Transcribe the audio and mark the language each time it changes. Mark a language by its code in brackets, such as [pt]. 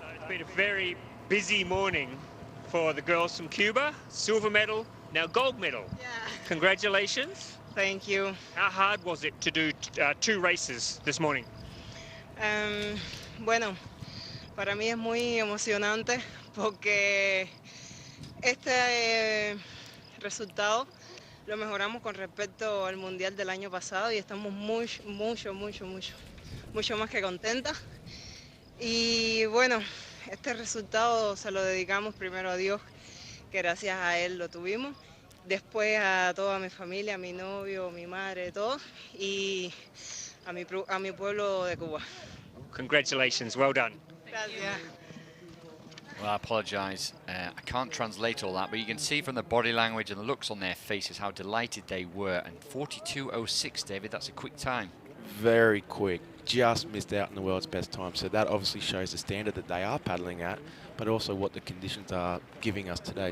[en] been a very busy morning for the girls from Cuba. Silver medal, now gold medal. Yeah. Congratulations. Thank you. How hard was it to do 2 races this morning? [es] Bueno, para mí es muy emocionante porque este resultado lo mejoramos con respecto al mundial del año pasado y estamos mucho más que contentas. Y bueno, este resultado se lo dedicamos primero a Dios, que gracias a Él lo tuvimos. Después a toda mi familia, a mi novio, mi madre, todos, y a mi pueblo de Cuba. [en] Congratulations, well done. [es] Gracias. [en] Well, I apologise. I can't translate all that, but you can see from the body language and the looks on their faces how delighted they were. And 42.06, David, that's a quick time. Very quick. Just missed out on the world's best time. So that obviously shows the standard that they are paddling at, but also what the conditions are giving us today.